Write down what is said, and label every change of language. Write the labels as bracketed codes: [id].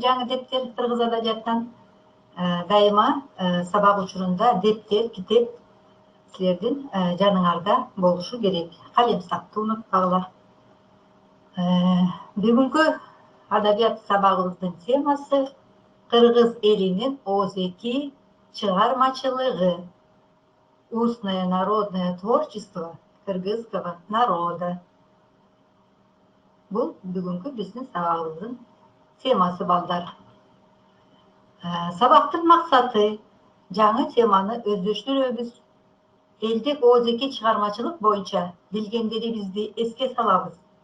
[ky] Жаңы дептер кыргыз адабиятынан дайыма сабак учурунда дептер, китеп силердин жаныңарда болушу керек. Калемсакты унутпагыла. Бүгүнкү адабият сабагыбыздын темасы кыргыз элинин оозеки чыгармачылыгы. [ru] Устное народное творчество кыргызского народа. [ky] Бул бүгүнкү биздин сабагыбыздын темасы балдар. Сабактын максаты жаңы теманы өздөштүрөбүз. Элдик оозеки чыгармачылык боюнча билгендерибизди эске салабыз.